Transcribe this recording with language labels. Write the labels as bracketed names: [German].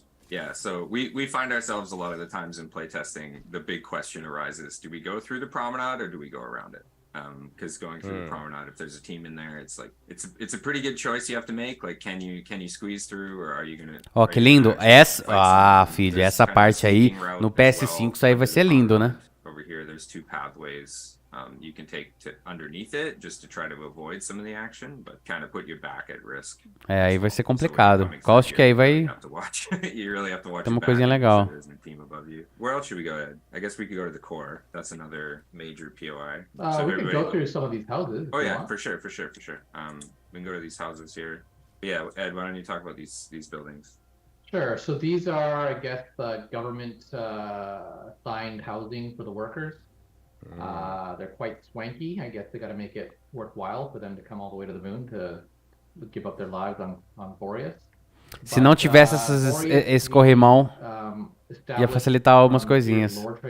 [English] Yeah, so we find ourselves a lot of the times in playtesting, the big question arises, do we go through the promenade or do we go around it? Because going through the promenade, if there's a team in there, it's like it's a pretty good choice you have to make. Like, can you squeeze through, or are you gonna? [Portuguese] Ó, que lindo. Filho, essa parte aí no PS5 isso aí vai ser lindo, né? [English] Over here, there's two pathways you can take to underneath it just to try to avoid some of the action, but kind of put your back at risk. [Portuguese] É, aí vai ser complicado. Acho que aí vai. [English] You really have to watch. [Portuguese] Tem uma coisinha legal. [English] Where else should we go, Ed? I guess we could go to the core. That's another major POI. So we can go through some of these houses. Oh yeah, for sure. We can go to these houses here. But yeah, Ed, why don't you talk about these buildings? Sure. So these are, I guess, government signed housing for the workers. They're quite swanky. I guess they got to make it worthwhile for them to come all the way to the moon to give up their lives on Boreas. [Portuguese] Se não tivesse esse corrimão, ia facilitar algumas coisinhas.